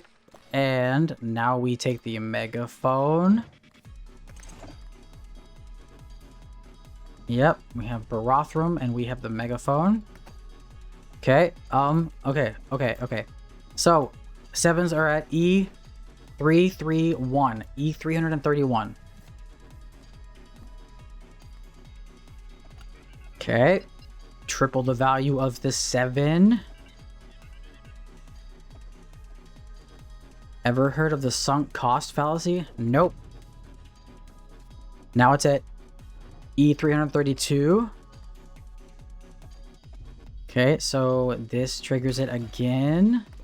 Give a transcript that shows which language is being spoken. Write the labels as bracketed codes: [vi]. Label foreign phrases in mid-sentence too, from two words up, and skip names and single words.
[en] And now we take the megaphone. Yep, we have Barathrum and we have the megaphone. Okay, okay. So, 7s are at E331. E331. Okay. Triple the value of the 7. Ever heard of the sunk cost fallacy? Nope. Now it's at E332. Okay, so this triggers it again.